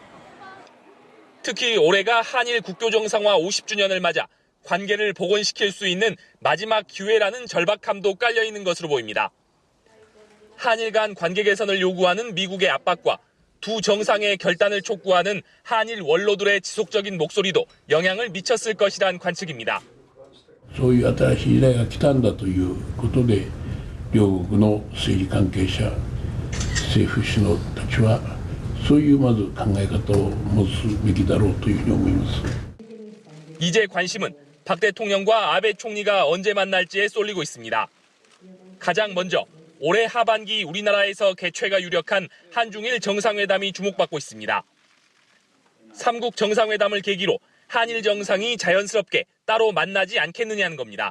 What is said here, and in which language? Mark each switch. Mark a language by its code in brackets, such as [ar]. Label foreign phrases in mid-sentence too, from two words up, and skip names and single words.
[ko] 특히 올해가 한일 국교 정상화 50주년을 맞아 관계를 복원시킬 수 있는 마지막 기회라는 절박함도 깔려 있는 것으로 보입니다. 한일 간 관계 개선을 요구하는 미국의 압박과 두 정상의 결단을 촉구하는 한일 원로들의 지속적인 목소리도 영향을 미쳤을 것이란 관측입니다. [ja] そういう新しい時代が来たんだということで、両国の政治関係者、政府首脳たちはそういうまず考え方を持つべきだろうというふうに思います。 [ko] 이제 관심은 박 대통령과 아베 총리가 언제 만날지에 쏠리고 있습니다. 가장 먼저 올해 하반기 우리나라에서 개최가 유력한 한중일 정상회담이 주목받고 있습니다. 3국 정상회담을 계기로 한일 정상이 자연스럽게 따로 만나지 않겠느냐는 겁니다.